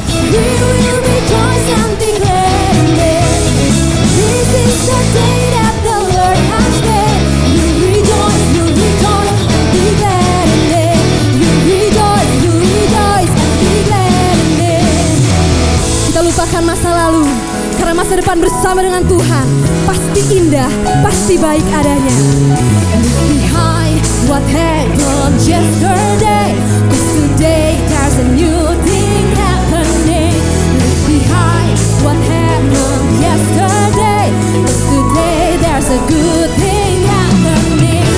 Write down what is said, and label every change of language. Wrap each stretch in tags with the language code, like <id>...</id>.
<en>We will rejoice and be glad in it. This is the day that the Lord has made. We'll rejoice and be glad in it. We'll rejoice and be glad in it.</en> <id>Kita lupakan masa lalu, karena masa depan bersama dengan Tuhan pasti indah, pasti baik adanya.</id> <en>Leave behind what happened yesterday, 'cause today there's a new thing happening. Leave behind what happened yesterday, 'cause today there's a good thing happening.</en>